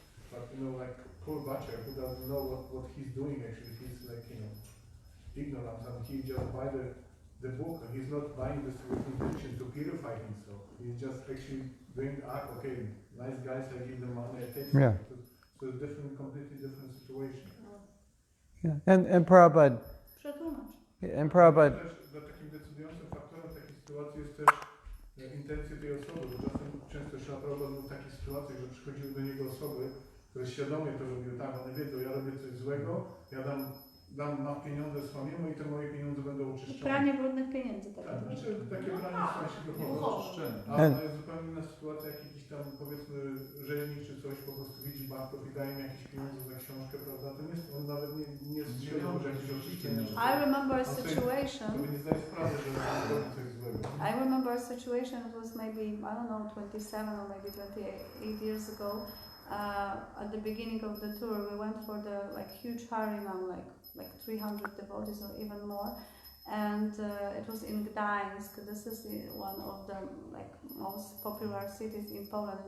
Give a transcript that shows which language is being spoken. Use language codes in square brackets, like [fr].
[en] But like poor butcher who doesn't know what he's doing actually, he's like ignorant, and he just buy the book, and he's not buying this with intention to purify himself. He's just actually doing, okay, nice guys, I give them money, I take it. So it's completely different situation. Yeah, and Prabhupada. And Prabhupada. [pl] Takim decydującym faktorem takiej sytuacji jest też intencje tej osoby, bo czasem często Prabhupada był w takiej sytuacji, że przychodziły do niego osoby, które świadomie to robiły, tak, one wiedzą, ja robię coś złego, ja mam pieniądze swojemu i te moje pieniądze będą oczyszczone. Pranie brudnych pieniędzy. Takie pranie w sensie duchowe. A jest zupełnie inna sytuacja, jak jakiś tam powiedzmy rzeźnik czy coś po prostu widzi banków i daje im jakieś pieniądze za książkę, prawda? To nie jest, on nawet nie jest świadomy, że jakieś oczyszczenie. [en] I remember a situation. [pl] Nie zdaje sprawy, że robi coś złego. [en] I remember a situation, it was maybe, I don't know, 27 or maybe 28 years ago. At the beginning of the tour, we went for the huge Harinam, like 300 devotees or even more, and it was in Gdańsk. This is one of the most popular cities in Poland.